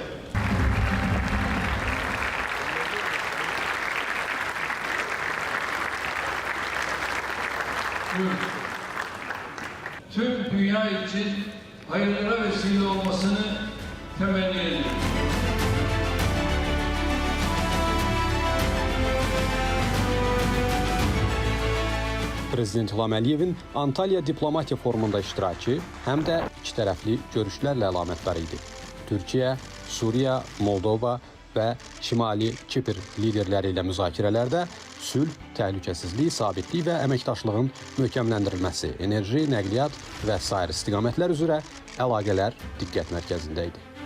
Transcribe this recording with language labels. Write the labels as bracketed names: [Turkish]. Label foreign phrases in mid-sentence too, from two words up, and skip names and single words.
[Turkish] tüm dünya için hayırlara vesile olmasını temenni ediyorum. [Azerbaijani] Prezident İlham Əliyevin Antalya diplomatiya forumunda iştirakı həm də ikitərəfli görüşlərlə əlamətdar idi. Türkiyə, Suriya, Moldova və Şimali Kipr liderləri ilə müzakirələrdə sülh, təhlükəsizlik, sabitlik və əməkdaşlığın möhkəmləndirilməsi, enerji, nəqliyyat və sair istiqamətlər üzrə əlaqələr diqqət mərkəzində idi.